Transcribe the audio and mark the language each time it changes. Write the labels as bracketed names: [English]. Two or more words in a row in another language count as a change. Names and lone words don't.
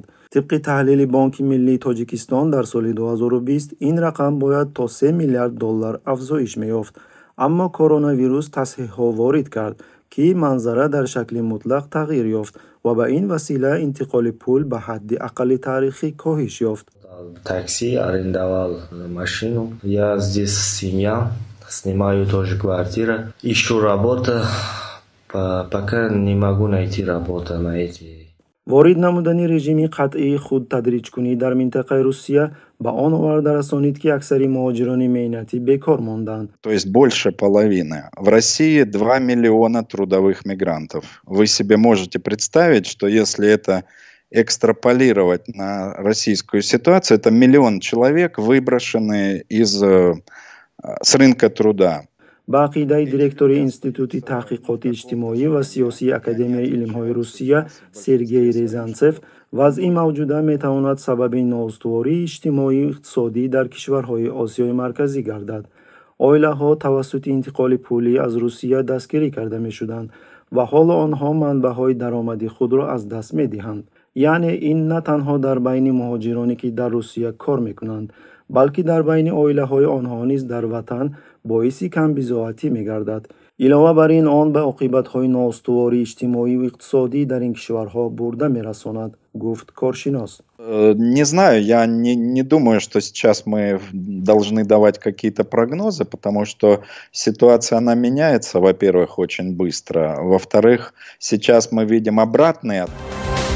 [Tajik] طبق تحلیل بانک ملی تاجیکستان در سال 2020 این رقم باید تا 3 میلیارد دلار افزایش می‌یافت، اما کرونا ویروس تصحیح‌ها وارد کرد که منظره در شکل مطلق تغییر یافت و به این وسیله انتقال پول به حد اقل تاریخی کاهش یافت. [Russian] Такси, арендовал машину. Я здесь семья, снимаю тоже квартиру. Ищу работу, пока не могу найти работу на эти. [Tajik] وارد نمودن رژیم قطعی خود تدریج کنی در منطقه روسیه به آن آورده رسانید که اکثر مهاجران مهنتی بیکار ماندند. [Russian] То есть больше половины. В России 2 миллиона трудовых мигрантов. Вы себе можете представить, что если это экстраполировать на российскую ситуацию, это 1 миллион человек, выброшенные с рынка труда. [Tajik] با عقیده دیرکتور انستیتوت تحقیقات اجتماعی و سیاسی اکادمی علم‌های روسیه سرگئی رزانتسف، وضع موجوده میتواند سبب نااستواری اجتماعی و اقتصادی در کشورهای آسیای مرکزی گردد. عائله‌ها توسط انتقال پولی از روسیه دستگیری کرده می‌شدند و حال آنها منبع‌های درآمدی خود را از دست می‌دهند. یعنی این نه تنها در بین مهاجرانی که در روسیه کار می‌کنند، بلکه در بین عائله‌های آنها نیز در وطن باعث کمبزاعتی می‌گردد. علاوه بر این، آن به عاقبت‌های نااستواری اجتماعی و اقتصادی در این کشورها برده می‌رساند، گفت کارشناس. [Russian] Не знаю, я не думаю, что сейчас мы должны давать какие-то прогнозы, потому что ситуация, она меняется, во-первых, очень быстро. Во-вторых, сейчас мы видим обратные